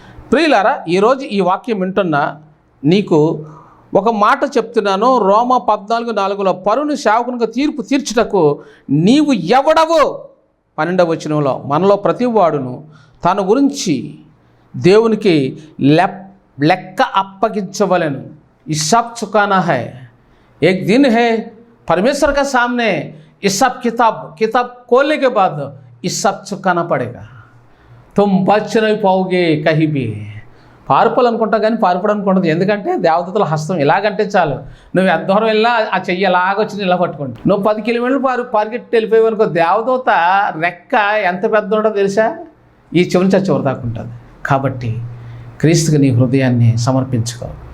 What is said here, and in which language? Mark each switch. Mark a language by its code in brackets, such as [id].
[te] ప్రియులారా, ఈరోజు ఈ వాక్యం వింటున్నా నీకు ఒక మాట చెప్తున్నాను. రోమా 14:4 పరుని సేవకునిగా తీర్పు తీర్చుటకు నీవు ఎవడవు? 12వ వచనంలో మనలో ప్రతి వాడును తన గురించి దేవునికి లెక్క అప్పగించవలెను. [hi] हिसाब चुकाना है, एक दिन है परमेश्वर का सामने हिसाब किताब खोलने के बाद हिसाब चुकाना पड़ेगा. तुम बच नहीं पाओगे कहीं भी. [te] పారిపోవాలనుకుంటా కానీ పారిపోవడానికి ఎందుకంటే దేవదూతల హస్తం ఇలాగంటే చాలు, నువ్వు ఎంత దూరం వెళ్ళినా ఆ చెయ్యి ఎలాగొచ్చి ఇలా పట్టుకుంటా. నువ్వు 10 కిలోమీటర్లు పరిగెట్టి వెళ్ళిపోయావు అనుకో, దేవదూత రెక్క ఎంత పెద్ద ఉండో తెలుసా? ఈ చివరి చివరి దాకా ఉంటుంది. కాబట్టి క్రీస్తుకి నీ హృదయాన్ని సమర్పించుకో.